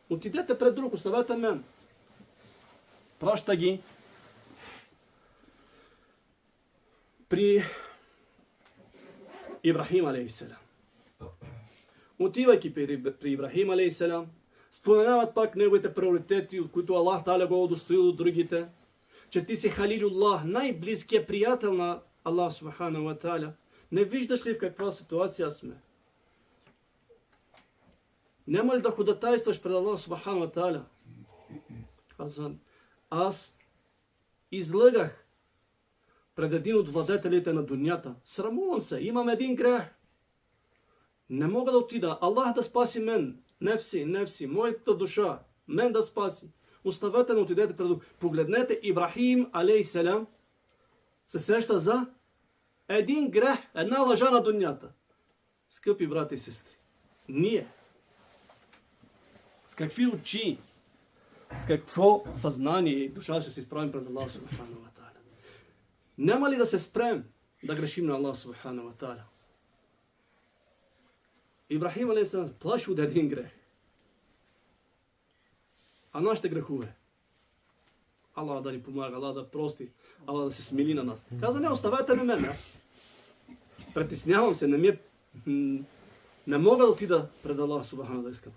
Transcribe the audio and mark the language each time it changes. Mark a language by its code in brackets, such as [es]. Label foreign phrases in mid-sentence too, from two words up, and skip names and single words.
[bg] Отидете пред друг, оставете мен. Праща ги при Ибрахим алейхиссалям. Отивайки при Ибрахим алейхиссалям, споменават пак неговите приоритети, от които Аллах Та'аля го удостоил от другите, че ти си Халилуллах, най-близкият приятел на Аллах [ar] سبحانه وتعالى. [bg] Не виждаш ли в каква ситуация сме? Няма ли да ходатайстваш пред Аллах [ar] سبحانه وتعالى? [bg] Казва, аз излъгах пред един от владетелите на дунята. Срамувам се, имам един грех. Не мога да отида. Аллах да спаси мен. Нефси, моята душа. Мен да спаси. Оставете ме, отидете пред Бог. Погледнете, Ибрахим, алейхиссалям, се сеща за един грех, една лъжа на дунята. Скъпи брати и сестри, ние с какви очи, с какво съзнание и душа ще се изправим пред Аллах [ar] سبحانه وتعالى? [bg] Няма ли да се спрем да грешим на Аллах [ar] سبحانه وتعالى? [bg] Ибрахим алейхиссалям плаши от един грех. А нашите грехове? Аллах да ни помага, Аллах да прости, Аллах да се смили на нас. Каза, не, оставете ме мен. Аз притеснявам се, не мога да отида пред Аллах субхану да искам.